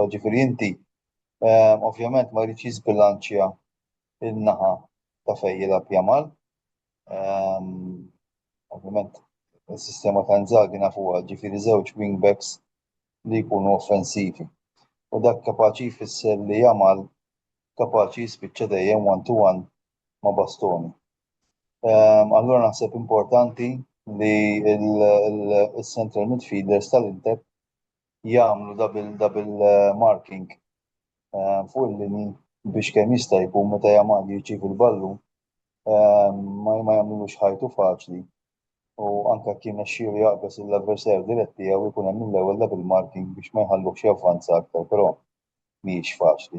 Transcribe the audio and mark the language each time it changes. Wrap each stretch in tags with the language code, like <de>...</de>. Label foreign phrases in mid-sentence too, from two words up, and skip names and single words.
<mt>Ġifieri inti ovvjament ma jridx jiżbilanċja in-naħa ta' fejn jilgħab Jamal. Ovvjament is-sistema ta' Inzaghi nafuha, ġifieri żewġ wingbacks li jkunu offensivi. U dak kapaċi jfisser li Jamal kapaċi jispiċċa dejjem one-to-one ma' Bastoni. Allura naħseb importanti li il-</mt> <en>central midfielders</en> <mt>tal-Inter jagħmlu</mt> <en>double marking</en> <mt>fuq il-linji biex kemm jista' jkun meta Jamal jirċievi l-ballun ma jagħmlulux ħajtu faċli u anke kien nexxielu jaqbes l-avversarju dirett tiegħu jkun hemm mill-ewwel</mt> <en>double marking</en> <mt>biex ma jħallux javvanza aktar, però mhijiex faċli.</mt>